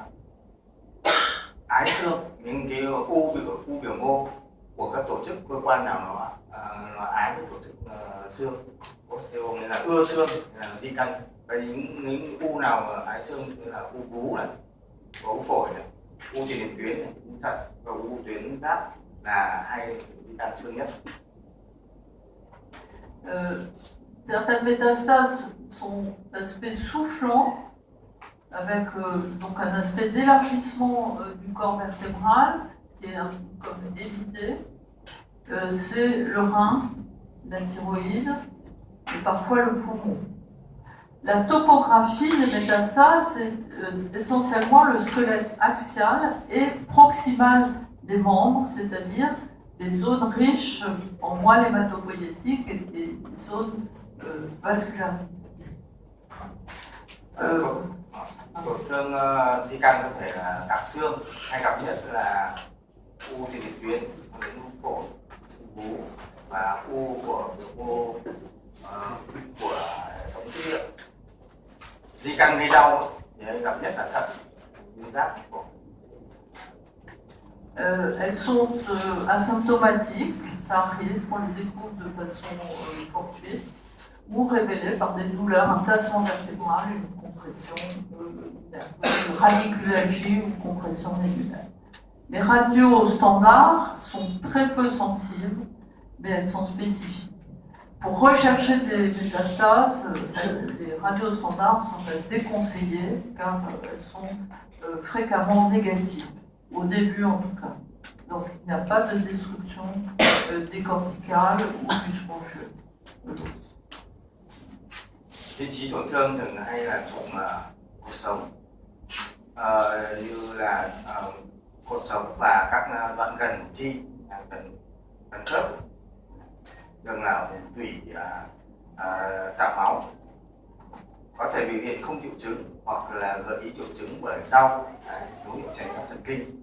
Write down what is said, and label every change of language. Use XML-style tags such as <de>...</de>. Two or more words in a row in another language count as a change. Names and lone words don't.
<vi>ái xương, những cái u biểu mô của các tổ chức cơ quan nào nó ái với tổ chức xương, osteo nghĩa là ưa xương, là di căn. Và những u nào ái xương như là u vú này, có u phổi này, u tiền liệt tuyến này, u thận và u tuyến giáp là hai di căn xương nhất.</vi> <fr>Certaines métastases sont d'aspect soufflant, avec donc un aspect d'élargissement du corps vertébral qui est un peu comme évité. C'est le rein, la thyroïde et parfois le poumon. La topographie des métastases, c'est essentiellement le squelette axial et proximal des membres, c'est-à-dire des zones riches en moelle hématopoïétique et des zones vascularisées.</fr> <vi>Tổn thương di căn có thể là tạng xương, hay gặp nhất là u tiền liệt tuyến, u phổi, u vú và u của biểu mô của hệ thống tiết niệu. Di căn gây đau thì hay gặp nhất là thận, tuyến giáp, phổi.</vi> <fr>Elles sont asymptomatiques, ça arrive qu'on les découvre de façon fortuite, ou révélées par des douleurs, un tassement vertébral, une compression, une radiculalgie ou une compression nébulaire. Les radios standards sont très peu sensibles, mais elles sont spécifiques. Pour rechercher des métastases, les radios standards sont déconseillées car elles sont fréquemment négatives. Au début en tout cas, lorsqu'il n'y a pas de destruction décorticale ou du spongieux.</fr> <vi>Vị trí tổn thương thường hay là chụp cột sống, như là cột sống và các đoạn gần chi, gần khớp. thường là vùng tủy tạo máu, có thể biểu hiện không triệu chứng hoặc là gợi ý triệu chứng bởi đau, dấu hiệu chảy máu thần kinh.</vi>